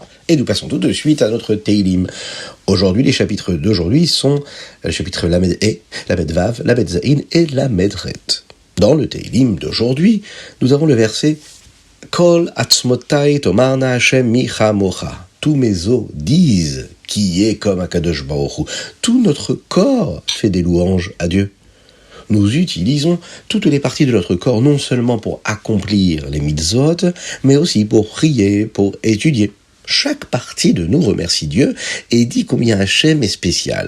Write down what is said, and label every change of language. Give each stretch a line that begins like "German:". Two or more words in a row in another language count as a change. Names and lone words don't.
French: Et nous passons tout de suite à notre Teilim. Aujourd'hui, les chapitres d'aujourd'hui sont le chapitre Lamed E, Lamed Vav, Lamed Zain et Lamed Ret. Dans le Teilim d'aujourd'hui, nous avons le verset
Hebrew: כל עצמותי תאמרנה השם מי כמוך.
French: Tous mes os disent qui est comme
Hebrew: הקדוש ברוך הוא.
French: Tout notre corps fait des louanges à Dieu. Nous utilisons toutes les parties de notre corps non seulement pour accomplir les mitzvot, mais aussi pour prier, pour étudier. Chaque partie de nous remercie Dieu et dit combien Hachem est spécial.